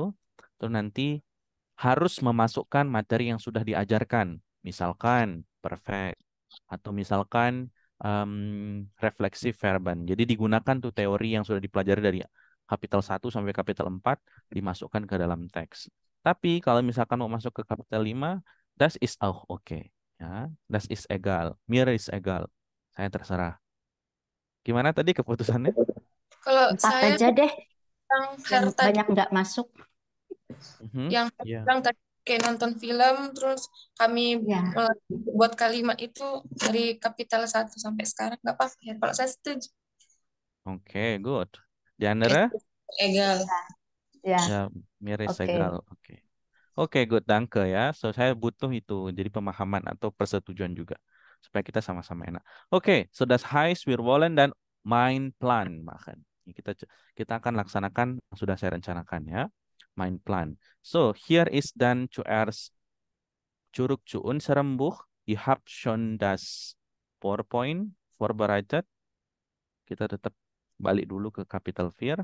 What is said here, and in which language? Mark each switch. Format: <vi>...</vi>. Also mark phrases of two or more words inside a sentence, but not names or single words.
<id>Terus nanti harus memasukkan materi yang sudah diajarkan. Misalkan perfect atau misalkan refleksif verban. Jadi digunakan tuh teori yang sudah dipelajari dari kapital 1 sampai kapital 4 dimasukkan ke dalam teks. Tapi kalau misalkan mau masuk ke kapital 5,</id> <de>das is auch okay. Ya, das is egal, mir is egal.</de> <id>Saya terserah. Gimana tadi keputusannya? Kalau Empat saya aja deh, yang yang Her tadi banyak nggak masuk. Mhm, yang ya. bilang tadi kayak nonton film, terus kami Ya, buat kalimat itu dari kapital 1 sampai sekarang nggak apa-apa ya. Kalau saya setuju. Oke, good. Di Andra? Egal. ya, Ya, miris oke. egal. Oke. Oke, good, danke ya. So, saya butuh itu. Jadi pemahaman atau persetujuan juga. Supaya kita sama-sama enak. Oke,</id> <de>so das heißt, wir wollen dan mein Plan machen.</de> <id>Ini kita akan laksanakan yang sudah saya rencanakan ya.</id> <de>Mein Plan.</de> <en>So, here is</en> <de>dan zuerst zurück zu unserem Buch. Ihr habt schon das PowerPoint vorbereitet.</de> <id>Kita tetap balik dulu ke Kapital 4.</id>